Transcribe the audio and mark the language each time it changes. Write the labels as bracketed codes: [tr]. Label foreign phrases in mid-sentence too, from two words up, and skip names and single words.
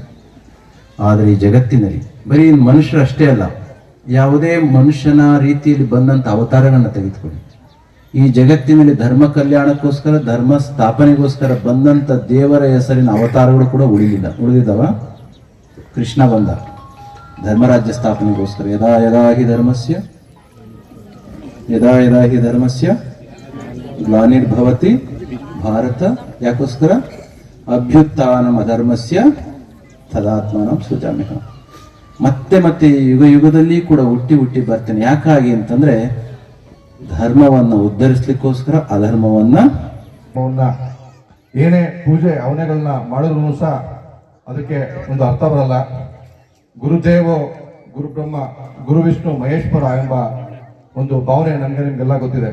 [kn] ಆದರೆ ಈ ಜಗತ್ತಿನಲ್ಲಿ ಬರೀ ಮನುಷ್ಯರು ಅಷ್ಟೇ ಅಲ್ಲ, ಯಾವುದೇ ಮನುಷ್ಯನ ರೀತಿಯಲ್ಲಿ ಬಂದಂಥ ಅವತಾರಗಳನ್ನು ತೆಗೆದುಕೊಳ್ಳಿ. ಈ ಜಗತ್ತಿನಲ್ಲಿ ಧರ್ಮ ಕಲ್ಯಾಣಕ್ಕೋಸ್ಕರ, ಧರ್ಮ ಸ್ಥಾಪನೆಗೋಸ್ಕರ ಬಂದಂಥ ದೇವರ ಹೆಸರಿನ ಅವತಾರಗಳು ಕೂಡ ಉಳಿದಿದ್ದಾವ. ಕೃಷ್ಣ ಬಂದ ಧರ್ಮರಾಜ್ಯ ಸ್ಥಾಪನೆಗೋಸ್ಕರ. [sa] ಯದಾ ಯದಾ ಹಿ ಧರ್ಮಸ್ಯ ಗ್ಲಾನಿರ್ಭವತಿ ಭಾರತ. [kn] ಯಾಕೋಸ್ಕರ? [sa] ಅಭ್ಯುತ್ಥಾನಂ ಅಧರ್ಮಸ್ಯ ತದಾತ್ಮಾನಂ ಸೃಜಾಮ್ಯಹಂ. [kn] ಮತ್ತೆ ಯುಗದಲ್ಲಿ ಕೂಡ ಹುಟ್ಟಿ ಬರ್ತೇನೆ. ಯಾಕಾಗಿ ಅಂತಂದ್ರೆ ಧರ್ಮವನ್ನು ಉದ್ಧರಿಸ್ಲಿಕ್ಕೋಸ್ಕರ, ಅಧರ್ಮವನ್ನ ಏನೇ ಪೂಜೆ ಹವನೆಗಳನ್ನ ಮಾಡಿದ್ರು ಸಹ ಅದಕ್ಕೆ ಒಂದು ಅರ್ಥ ಬರಲ್ಲ. [sa] ಗುರುದೇವೋ ಗುರು ಬ್ರಹ್ಮ ಗುರು ವಿಷ್ಣು ಮಹೇಶ್ವರ [kn] ಎಂಬ ಒಂದು ಭಾವನೆ ನನಗೆ ನಿಮ್ಗೆಲ್ಲ ಗೊತ್ತಿದೆ.